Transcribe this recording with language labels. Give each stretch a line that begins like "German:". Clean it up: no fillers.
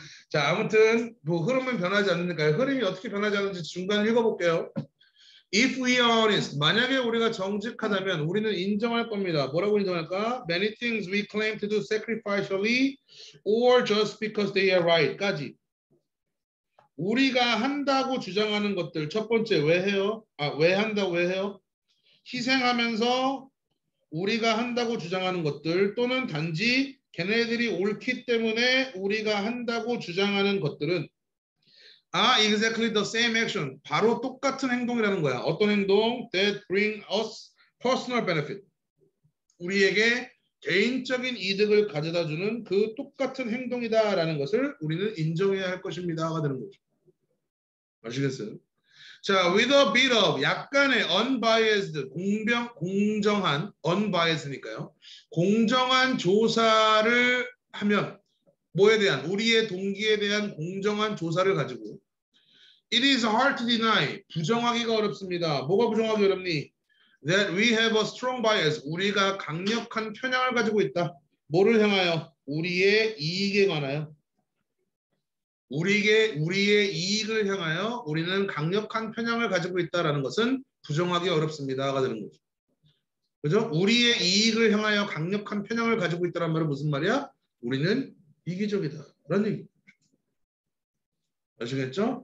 Korean: 자, 아무튼 뭐 흐름은 변하지 않으니까요. 흐름이 어떻게 변하지 않는지 중간 읽어볼게요.
English: If we are honest,
Korean: 만약에 우리가 정직하다면 우리는 인정할 겁니다. 뭐라고 인정할까?
English: Many things we claim to do sacrificially or just because they are right.
Korean: 까지. 우리가 한다고 주장하는 것들 첫 번째 왜 해요? 왜 한다고 왜 해요? 희생하면서 우리가 한다고 주장하는 것들 또는 단지 걔네들이 옳기 때문에 우리가 한다고 주장하는 것들은
English: exactly the same action.
Korean: 바로 똑같은 행동이라는 거야. 어떤 행동?
English: That bring us personal benefit.
Korean: 우리에게 개인적인 이득을 가져다주는 그 똑같은 행동이다라는 것을 우리는 인정해야 할 것입니다가 되는 거죠. 아시겠어요?
English: 자, with a bit of
Korean: 약간의
English: unbiased
Korean: 공정한
English: unbiased니까요.
Korean: 공정한 조사를 하면 뭐에 대한 우리의 동기에 대한 공정한 조사를 가지고
English: it is hard to deny
Korean: 부정하기가 어렵습니다. 뭐가 부정하기 어렵니?
English: That we have a strong bias
Korean: 우리가 강력한 편향을 가지고 있다. 뭐를 향하여? 우리의 이익에 관하여. 우리의 이익을 향하여 우리는 강력한 편향을 가지고 있다라는 것은 부정하기 어렵습니다가 되는 거죠. 그죠? 우리의 이익을 향하여 강력한 편향을 가지고 있다는 말은 무슨 말이야? 우리는 이기적이다라는 얘기. 아시겠죠?